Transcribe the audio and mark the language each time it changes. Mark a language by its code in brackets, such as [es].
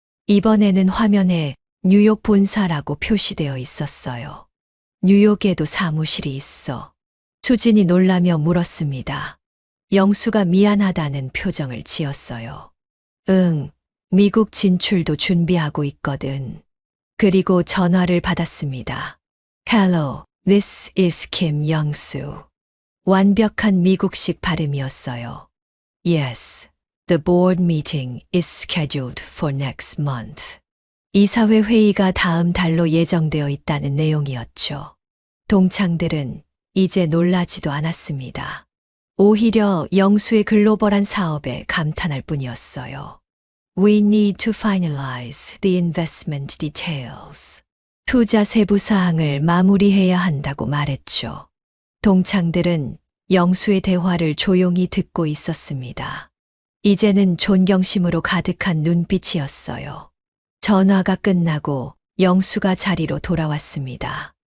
[ko] 이번에는 화면에 뉴욕 본사라고 표시되어 있었어요. 뉴욕에도 사무실이 있어. 수진이 놀라며 물었습니다. 영수가 미안하다는 표정을 지었어요. 응, 미국 진출도 준비하고 있거든. 그리고 전화를 받았습니다. [en] Hello, this is Kim Young-soo. [ko] 완벽한 미국식 발음이었어요. [en] Yes, the board meeting is scheduled for next month. [ko] 이사회 회의가 다음 달로 예정되어 있다는 내용이었죠. 동창들은 이제 놀라지도 않았습니다. 오히려 영수의 글로벌한 사업에 감탄할 뿐이었어요. [en] We need to finalize the investment details. [ko] 투자 세부 사항을 마무리해야 한다고 말했죠. 동창들은 영수의 대화를 조용히 듣고 있었습니다. 이제는 존경심으로 가득한 눈빛이었어요. 전화가 끝나고 영수가 자리로 돌아왔습니다.